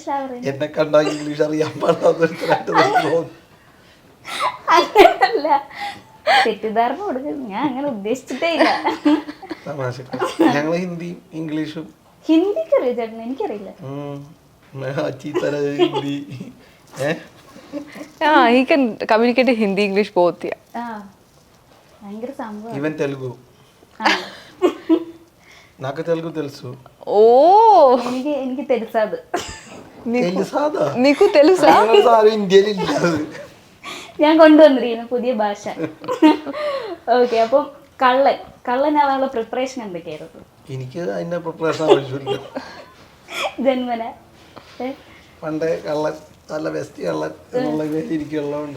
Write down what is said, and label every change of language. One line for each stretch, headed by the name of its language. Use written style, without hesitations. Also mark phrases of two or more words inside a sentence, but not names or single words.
Malayalam: എന്നെ കണ്ടാ ഇംഗ്ലീഷ് അറിയാൻ പാടില്ലാത്ത അങ്ങനല്ല, തെറ്റിദ്ധാരണ കൊടുക്കുന്നു. ഞാൻ അങ്ങനെ ഉദ്ദേശിച്ചിട്ടേ ഇല്ല. ഞങ്ങൾ ഹിന്ദിയും ഇംഗ്ലീഷും. ഹിന്ദിക്ക് അറിയാം ചേട്ടന്? എനിക്കറിയില്ല.
English: Yeah, he can communicate in Hindi, English both. Yeah.
Malayalam: ആ ഭയങ്കര സംഭവം.
Telugu: ఈవెన్ తెలుగు నాకు తెలుగు తెలుసు. Oh,
Malayalam: എനിക്ക് తెలుసాത്.
Telugu: తెలుసాదా? నీకు తెలుసా?
Malayalam: സാറ് ഇന്ത്യയിൽ ഇല്ല. ഞാൻ കൊണ്ടുവന്നിരിക്കുന്നു പുതിയ ഭാഷ. ഓക്കെ, അപ്പം കള്ളനാവാനുള്ള പ്രിപ്പറേഷൻ എന്തൊക്കെയായിരുന്നു? എനിക്ക് അതിന്റെ പ്രിപ്പറേഷൻ ആവശ്യമില്ല. ജന്മന പണ്ടേ കള്ളൻ, നല്ല ബെസ്റ്റ് കള്ളൻ എന്നുള്ള ഇരിക്കുള്ളതുകൊണ്ട്.